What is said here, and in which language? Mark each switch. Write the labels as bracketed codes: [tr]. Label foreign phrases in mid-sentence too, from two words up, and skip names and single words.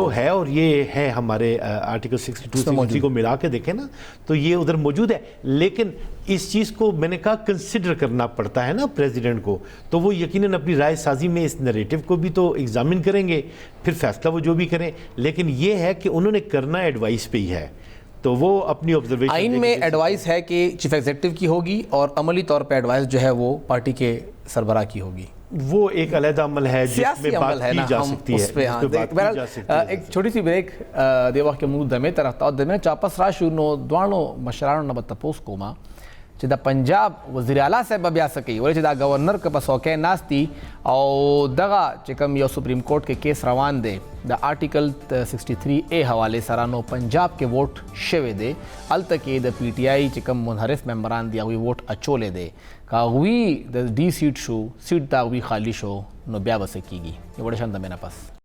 [ur] جو ہے اور یہ ہے ہمارے آرٹیکل 62 کو ملا کے دیکھیں نا تو یہ ادھر موجود ہے لیکن اس چیز کو میں نے کہا کنسیڈر کرنا پڑتا ہے نا پریزیڈنٹ کو تو وہ یقیناً اپنی رائے سازی میں اس نریٹو کو بھی تو ایگزامن کریں گے پھر فیصلہ وہ جو بھی کریں لیکن یہ ہے کہ انہوں نے کرنا ایڈوائس پہ ہی ہے تو وہ اپنی آبزرویشن آئین میں ایڈوائس ہے کہ چیف ایگزیکٹو کی ہوگی اور عملی طور پہ ایڈوائس جو ہے وہ پارٹی کے سربراہ کی ہوگی وہ ایک علیحدہ عمل ہے جس میں بات کی جا سکتی ہے ایک چھوٹی سی [ps] بریک دیوا کے منہ دمے طرف تا دمے چاپس راشو نو دوانو مشرانو نہ تپوس کوما چې د پنجاب وزیر اعلی صاحب بیا سکی ولې چې دا گورنر که په څوکۍ ناست دي او دغه چې کوم یو سپریم کورټ کې کیس روان دی د آرټیکل 63A حوالې سره نو پنجاب کې ووټ شوی دی هلته کې د پی ټي آئی چې کوم منحرف ممبران دي هغوی ووټ اچولی دی که هغوی د ډي سیټ شو سیټ د هغوی خالی شو نو بیا به څه کېږي یو وړه شان دمې نه پس